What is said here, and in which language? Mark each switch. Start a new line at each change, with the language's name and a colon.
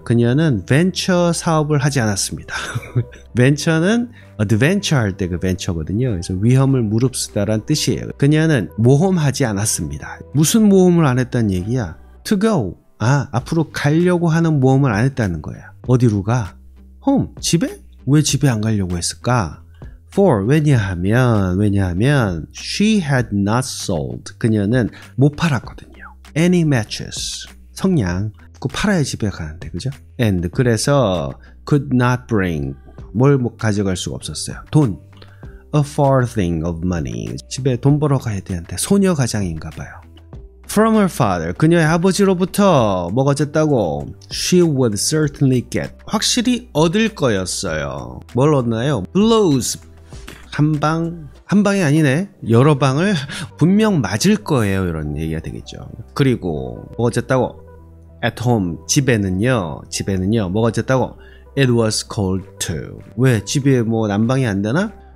Korean: 그녀는 벤처 사업을 하지 않았습니다. 벤처는 adventure 할 때 그 벤처거든요. 그래서 위험을 무릅쓰다라는 뜻이에요. 그녀는 모험하지 않았습니다. 무슨 모험을 안 했다는 얘기야?
English: to go.
Korean: 앞으로 가려고 하는 모험을 안 했다는 거야. 어디로 가? home, 집에? 왜 집에 안 가려고 했을까?
English: for,
Korean: 왜냐하면
English: she had not sold.
Korean: 그녀는 못 팔았거든요.
English: any matches, 성냥.
Korean: 그거 팔아야 집에 가는데, 그죠? and, 그래서
English: could not bring,
Korean: 뭘 가져갈 수가 없었어요.
English: 돈, a farthing of money.
Korean: 집에 돈 벌어 가야 되는데 소녀 가장인가 봐요.
English: From her father,
Korean: 그녀의 아버지로부터 뭐가 어쨌다고?
English: She would certainly get,
Korean: 확실히 얻을 거였어요. 뭘 얻나요? blows, 한 방이 아니네, 여러 방을 분명 맞을 거예요, 이런 얘기가 되겠죠. 그리고 뭐가 어쨌다고?
English: At home,
Korean: 집에는요 뭐가 어쨌다고?
English: It was cold too.
Korean: 왜? 집에 뭐 난방이 안 되나?